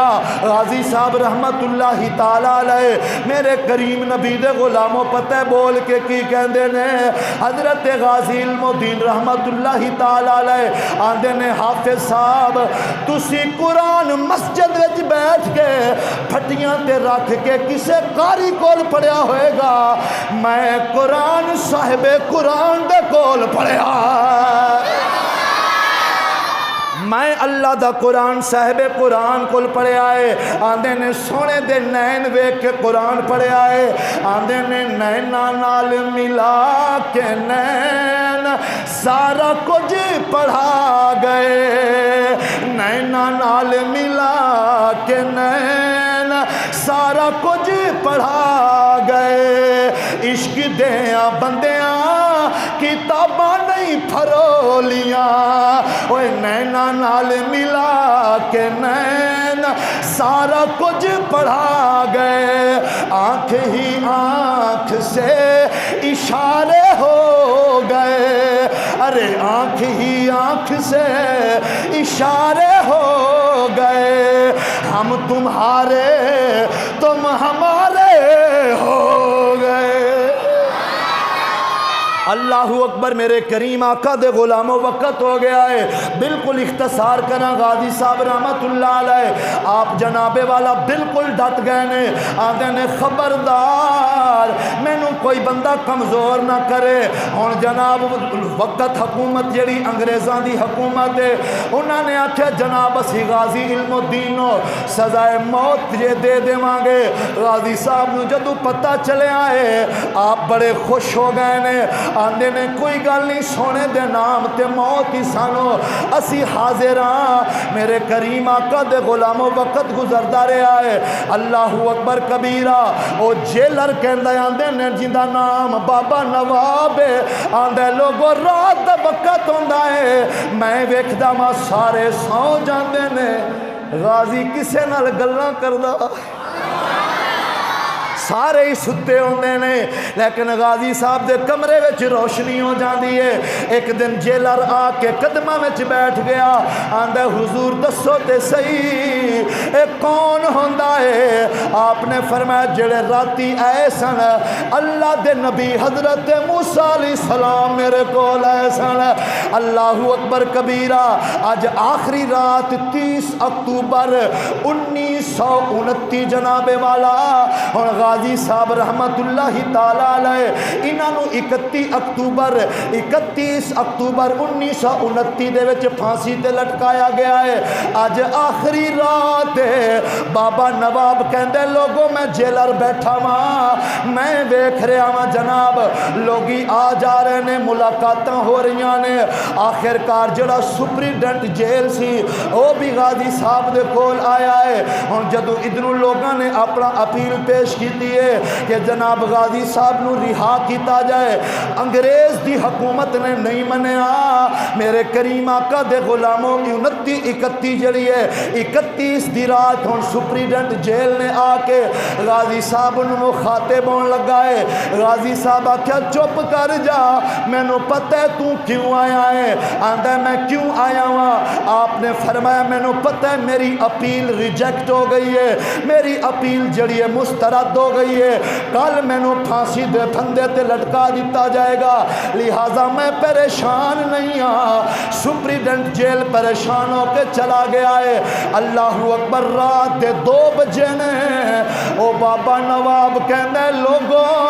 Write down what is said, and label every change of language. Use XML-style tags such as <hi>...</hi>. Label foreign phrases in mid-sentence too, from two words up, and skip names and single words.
<pa>غازی صاحب</pa> <ar>رحمت اللہ تعالی علیہ</ar> <pa>میرے کریم نبی دے غلاموں پتہ بول کے کی کہندے نے، حضرت غازی علم الدین</pa> <ar>رحمت اللہ تعالی علیہ</ar> <pa>آندے نے حافظ صاحب تسی قرآن مسجد وچ بیٹھ کے پھٹیاں تے رکھ کے کسے قاری کول پڑھیا ہوئے گا، میں قرآن صاحب قرآن دے کول پڑھیا، میں اللہ دا قرآن صاحب قرآن کول پڑھیا ہے۔ آندے نے سونے دے نین ویکھ کے قرآن پڑھیا ہے، آندے نے نینا نال ملا کے نین سارا کچھ پڑھا گئے، نینا نال ملا کے نین سارا کچھ پڑھا گئے، عشق دیاں بندیاں کتاباں نہیں پھرولیاں، اوے نینا نال ملا کے نین سارا کچھ پڑھا گئے،</pa> <ur>آنکھ ہی آنکھ سے اشارے ہو گئے، ارے آنکھ ہی آنکھ سے اشارے ہو گئے، ہم تمہارے تم ہمارے ہو گئے۔</ur> <ar>اللہ اکبر</ar> <pa>میرے کریم آقا دے غلاموں وقت ہو گیا ہے بالکل اختصار کرنا غازی صاحب</pa> <ar>رحمت اللہ علیہ</ar> <pa>آپ جناب والا بالکل ڈٹ گئے نے آدھے نے خبردار مینوں کوئی بندہ کمزور نہ کرے ہن جناب وقت حکومت جڑی انگریزاں دی حکومت ہے انہاں نے آکھیا جناب اسی غازی علم الدین نو سزائے موت جے دے دیواں گے غازی صاحب نو جدوں پتہ چلیا ہے آپ بڑے خوش ہو گئے نے آندے نے کوئی گل نہیں سونے دے نام تے موت ہی سانو اسی حاضر ہاں میرے کریم آقا دے غلاموں وقت گزردا رہا ہے</pa> <ar>اللہ اکبر کبیرہ</ar> <pa>او جیلر کہندا آندے نے جیندا نام بابا نواب ہے آندے لوگو رات دا وقت ہوندا ہے میں ویکھدا ماں سارے سو جاندے نے غازی کسے نال گلاں کردا سارے ہی ستے ہوندے نے لیکن غازی صاحب دے کمرے وچ روشنی ہو جاندی ہے ایک دن جیلر آ کے قدماں وچ بیٹھ گیا آندا حضور دسو تے صحیح اے کون ہوندا ہے آپ نے فرمایا جڑے راتی آئے سن اللہ دے نبی حضرت موسیٰ</pa> <ar>علیہ السلام</ar> <pa>میرے کول آئے سن</pa> <ar>اللہ اکبر کبیرہ</ar> <pa>آج آخری رات 30 اکتوبر 1929 جناب والا اور غازی صاحب</pa> <ar>رحمت اللہ تعالی علیہ</ar> <pa>انہاں نو 31 اکتوبر 1929 دے وچ پھانسی تے لٹکایا گیا ہے اج آخری رات ہے بابا نواب کہندے لوگوں میں جیلر بیٹھا ہاں میں ویکھ رہا ہاں جناب لوگی آ جا رہے نے ملاقاتاں ہو رہی نے آخر کار جڑا سپریڈنٹ جیل سی وہ بھی غازی صاحب دے کول آیا ہے ہن جدوں ادھروں لوگاں نے اپنا اپیل پیش کی ہے کہ جناب غازی صاحب نو رہا کیتا جائے انگریز دی حکومت نے نہیں منیا میرے کریم آقا دے غلاموں 29-31 جڑی ہے 31 دی رات ہن سپریڈنٹ جیل نے آ کے غازی صاحب نو مخاطب ہون لگا ہے غازی صاحب آکھیا چپ کر جا مینوں پتہ ہے تو کیوں آیا ہے آندا میں کیوں آیا ہوں آپ نے فرمایا مینوں پتہ ہے میری اپیل ریجیکٹ ہو گئی ہے میری اپیل جڑی ہے مسترد ہو گئی ہے کل میں نو پھانسی دے پھندے تے لٹکا دیتا جائے گا لہٰذا میں پریشان نہیں ہاں سپریڈنٹ جیل پریشان ہو کے چلا گیا ہے</pa> <ar>اللہ اکبر</ar> <pa>رات دے 2 بجے نے او بابا نواب کہندے لوگوں</pa>